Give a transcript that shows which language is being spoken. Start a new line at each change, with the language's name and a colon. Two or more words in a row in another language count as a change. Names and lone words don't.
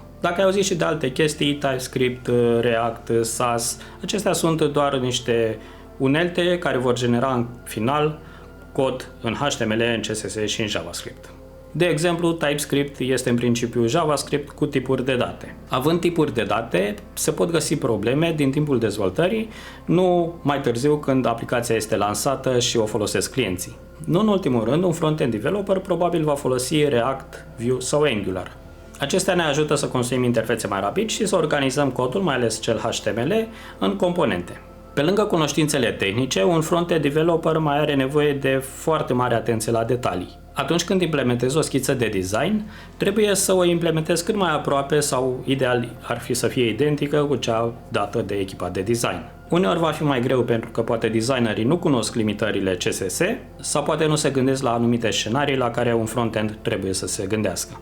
Romanian: Dacă ai auzit și de alte chestii, TypeScript, React, Sass, acestea sunt doar niște unelte care vor genera în final cod în HTML, în CSS și în JavaScript. De exemplu, TypeScript este în principiu JavaScript cu tipuri de date. Având tipuri de date, se pot găsi probleme din timpul dezvoltării, nu mai târziu când aplicația este lansată și o folosesc clienții. Nu în ultimul rând, un
English: front-end developer
Romanian: probabil va folosi React, Vue sau Angular. Acestea ne ajută să construim interfețe mai rapid și să organizăm codul, mai ales cel HTML, în componente. Pe lângă cunoștințele tehnice, un
English: front-end developer
Romanian: mai are nevoie de foarte mare atenție la detalii. Atunci când implementezi o schiță de design, trebuie să o implementezi cât mai aproape sau ideal ar fi să fie identică cu cea dată de echipa de design. Uneori va fi mai greu pentru că poate designerii nu cunosc limitările CSS sau poate nu se gândesc la anumite scenarii la care un front-end trebuie să se gândească.